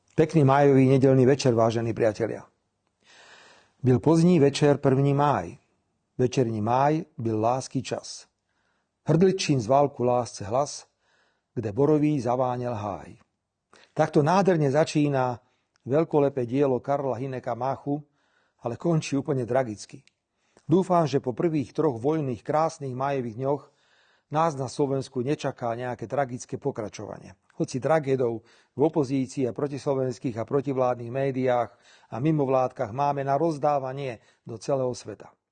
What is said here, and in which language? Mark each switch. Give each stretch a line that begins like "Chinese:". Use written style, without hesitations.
Slovak: Pekný májový nedeľný večer, vážení priatelia.
Czech: Byl pozdní večer 1. máj. Večerní máj byl lásky čas. Hrdličín zval ku lásce hlas, kde borový zaváňel háj.
Slovak: Takto nádherne začína veľkolepé dielo Karla Hyneka Máchu, ale končí úplne tragicky. Dúfam, že po prvých 3 voľných, krásnych májových dňoch nás na Slovensku nečaká nejaké tragické pokračovanie. Hoci tragédou v opozícii a protislovenských a protivládnych médiách a mimovládkach máme na rozdávanie do celého sveta.